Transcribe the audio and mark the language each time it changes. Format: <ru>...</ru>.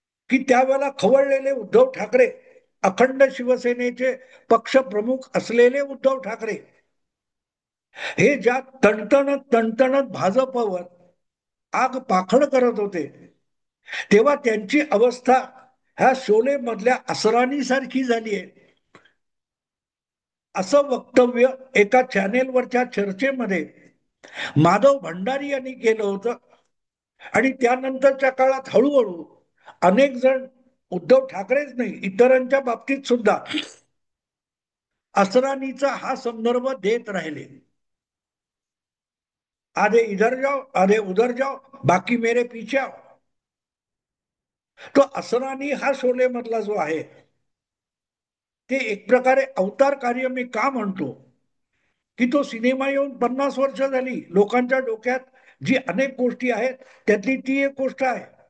<mr>की त्यावेळेला खवळलेले उद्धव ठाकरे, अखंड शिवसेनेचे पक्ष प्रमुख असलेले उद्धव ठाकरे, हे ज्या तणतणत तणतणत भाजपवर आग पाखड करत होते, तेव्हा त्यांची अवस्था ह्या शोले मधल्या असरानी सारखी झाली आहे असं वक्तव्य एका चॅनेलवरच्या चर्चेमध्ये माधव भंडारी यांनी केलं होतं. आणि त्यानंतरच्या काळात हळूहळू अनेक जण, उद्धव ठाकरेच नाही इतरांच्या बाबतीत सुद्धा असरानीचा हा संदर्भ देत राहिले.</mr> <hi>आधे इधर जाओ आधे उधर जाओ बाकी मेरे पीछे आओ.</hi> <mr>तो असरानी हा शोले मधला जो आहे, ते एक प्रकारे अवतार कार्य मी का म्हणतो, की तो सिनेमा येऊन 50 वर्ष झाली. लोकांच्या डोक्यात जी अनेक गोष्टी आहेत त्यातली ती एक गोष्ट आहे.</mr>